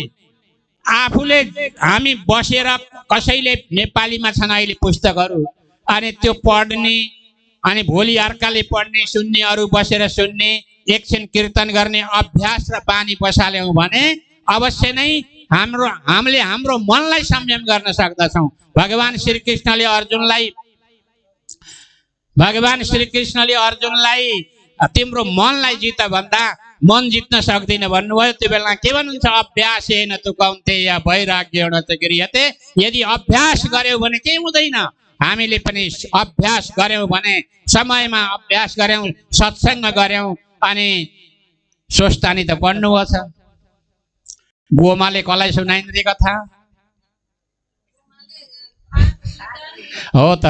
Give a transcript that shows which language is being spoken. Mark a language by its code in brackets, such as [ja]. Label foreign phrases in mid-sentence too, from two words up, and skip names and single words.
[ne] आफूले हामी बसेर कसैले नेपालीमा छन् अहिले पुस्तकहरू, अनि त्यो पढ्ने, अनि भोलि अर्काले पढ्ने, सुन्ने, अरू बसेर सुन्ने, एकछिन कीर्तन गर्ने अभ्यास र बानी बसाल्यौँ भने अवश्य नै हामीले हाम्रो मनलाई संयम गर्न सक्दछौँ। भगवान श्रीकृष्णले अर्जुनलाई तिम्रो मनलाई जित भन्दा मन जित्न सक्दैन भन्नुभयो। त्यो बेला के भन्नुहुन्छ? [sa] अभ्यासेन तु कौन्तेय वैराग्येण च गृह्यते। [ne] यदि अभ्यास गर्यौँ भने केही हुँदैन। हामीले पनि अभ्यास गर्यौँ भने, समयमा अभ्यास गर्यौँ, सत्सङ्ग गर्यौँ, अनि स्वस्थानी त पढ्नुभएको छ। गोमाले कसलाई सुनाइदिने कथा हो त?